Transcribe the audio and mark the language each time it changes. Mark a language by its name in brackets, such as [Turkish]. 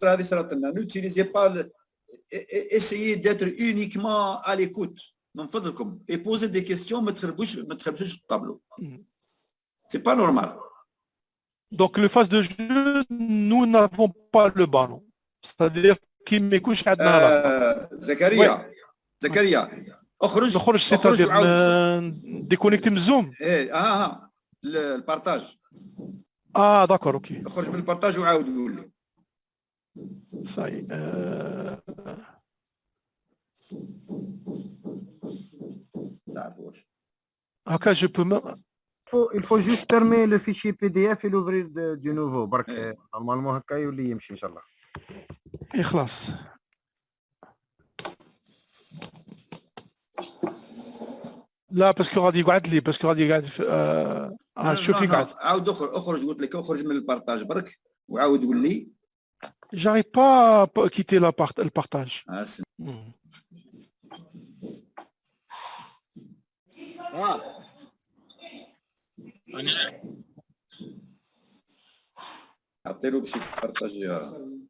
[French] N'utilisez pas, essayez d'être uniquement à l'écoute. Et posez des questions, mettre le tableau. C'est pas normal. Donc le phase de jeu, nous n'avons pas le ballon. C'est-à-dire qu'il m'écoute Zakaria, [Arabic] نخرج [French] c'est-à-dire déconnecter [Arabic] من الزوم. [French] le partage. Ah d'accord, ok. [Arabic] اخرج من البارتاج وعاود قول لي. [French] Ça y est. [Arabic] هكا [French] je peux même. Il faut juste fermer le fichier PDF et l'ouvrir du nouveau. Normalement [Arabic] هكا يولي يمشي ان شاء الله. خلاص. لا باسكو غادي يقعد لي باسكو غادي يقعد شوفي قاعد عاود اخرج قلت لك اخرج من البارتاج برك وعاود قول لي. [French] J'arrive pas à quitter le partage. [Arabic] عطيلو باش يبارطاجيها.